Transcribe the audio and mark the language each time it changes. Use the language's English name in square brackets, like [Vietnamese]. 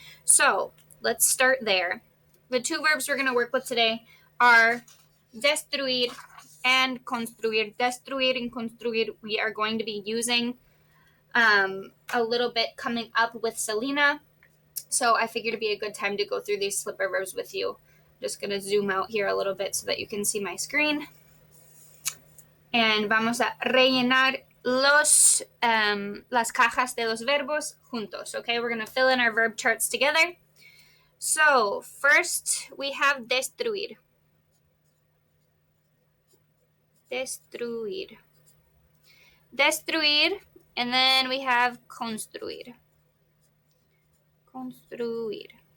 [English] So let's start there. The two verbs we're going to work with today are destruir and construir. Destruir and construir we are going to be using a little bit coming up with Selena. So I figured it'd be a good time to go through these slipper verbs with you. I'm just going to zoom out here a little bit so that you can see my screen. [Spanish] And vamos a rellenar las cajas de los verbos juntos. [English] Okay, we're going to fill in our verb charts together. So first we have destruir. [Spanish] Destruir. Destruir. [English] And then we have construir. Construir.